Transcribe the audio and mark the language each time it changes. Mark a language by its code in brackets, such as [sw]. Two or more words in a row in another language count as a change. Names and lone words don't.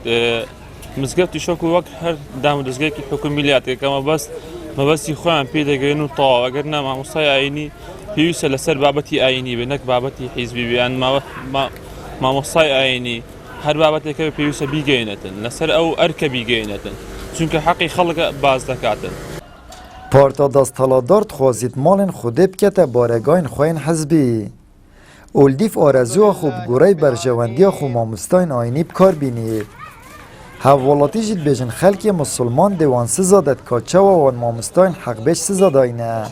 [ckb] مزگەفتی شەک و وەک هەر دام و دەستگایەکی حکومیلاتێکە مەبەستی خۆیان پێ دەگرێن و تەواو ئەگەر نا مامۆستای ئاینی پێویستە لەسەر بابەتی ئاینی بێ نەک بابەتی حیزبی بیان مامۆستای ئاینی هەر بابەتێکە پێویستە بیگەینێتن لەسەر ئەو ئەرکە بیگەینێتن چونکە حەقی خەڵکە باز دەکاتن. [ku] Parta desthilatdar dixwazît malên Xwedê bikete baregahên xwe yên hezbî. Oldîv arezûya xwe bi gorey berjewendiya xwe mamostayên ayînî bikar bînît. Hevwelatî jî dibêjin xelkê musulman dê wan siza det ka çawa wan mamostayên heqbêj siza dayîne.